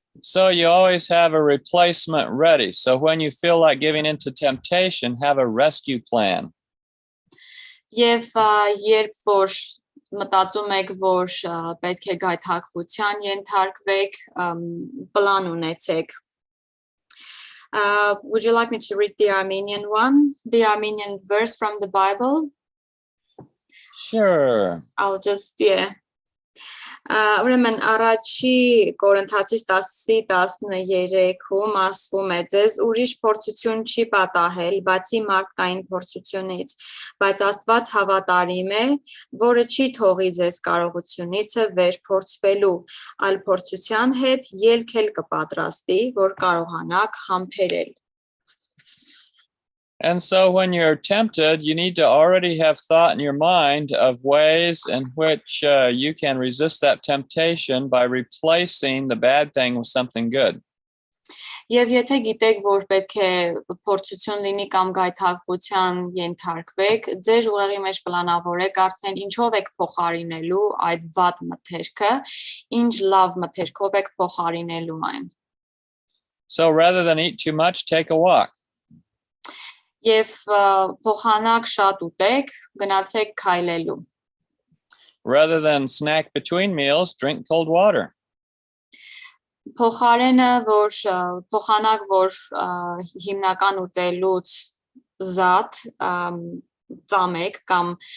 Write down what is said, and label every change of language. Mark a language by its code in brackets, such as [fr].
[en] So you always have a replacement ready. So when you feel like giving into temptation, have a rescue plan. [hy] Եվ երբ որ մտածում եք, որ պետք է գայթակղության ենթարկվեք, պլան ունեցեք. [en] Would you like me to read the Armenian one? The Armenian verse from the Bible? Sure. I'll just, yeah. [hy] Ուրեմն առաջի Կորինթացիս 10:13-ում ասվում է ձեզ ուրիշ փորձություն չի պատահել, բացի մարդկային փորձությունից, բայց Աստված հավատարիմ է, որը չի թողի ձեզ կարողությունիցը վեր փորձվելու, այլ փորձության հետ ելք էլ կպատրաստի, որ կարողանաք համբերել. [en] And so when you're tempted, you need to already have thought in your mind of ways in which you can resist that temptation by replacing the bad thing with something good. [hy] Եվ եթե գիտեք, որ պետք է փորձություն լինի կամ գայթակղության ենթարկվեք, ձեր ուղեղի մեջ պլանավորեք արդեն ինչով եք փոխարինելու այդ վատ մթերքը, ինչ լավ մթերքով եք փոխարինելու այն. [en] So rather than eat too much, take a walk. [hy] Եվ փոխանակ շատ ուտեք, գնացեք քայլելու. [en] Rather than snack between meals, drink cold water. [hy] Փոխանակ որ հիմնական ուտելուց զատ ծամեք կամ